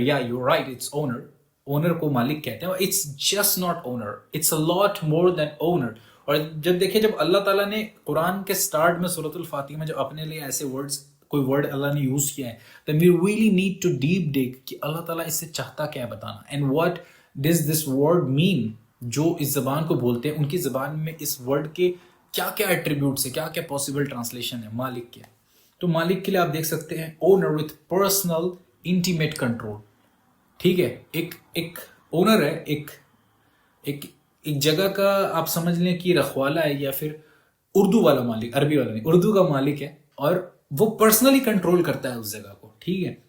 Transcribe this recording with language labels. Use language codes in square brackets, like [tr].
[en] یا you right, it's owner. [ur] Owner کو مالک کہتے ہیں. [en] It's just not owner, it's a lot more than owner. [ur] اور جب دیکھیں, جب اللہ تعالیٰ نے قرآن کے سٹارٹ میں سورۃ الفاتحہ میں جب اپنے لیے ایسے ورڈز, کوئی ورڈ اللہ نے یوز کیا ہے, [en] then we really need to deep dig [ur] کہ اللہ تعالیٰ اس سے چاہتا کیا ہے بتانا. [en] and what does this word mean. [ur] جو اس زبان کو بولتے ہیں, ان کی زبان میں اس ورڈ کے کیا کیا ایٹریبیوٹس ہیں, کیا کیا پاسبل ٹرانسلیشن ہے مالک کے. تو مالک کے لیے آپ دیکھ سکتے ہیں [en] Owner with personal intimate control. [ur] ٹھیک ہے, ایک اونر ہے, ایک جگہ کا آپ سمجھ لیں کہ رکھوالا ہے, یا پھر اردو والا مالک, عربی والا نہیں, اردو کا مالک ہے, اور وہ پرسنلی کنٹرول کرتا ہے اس جگہ کو. ٹھیک ہے.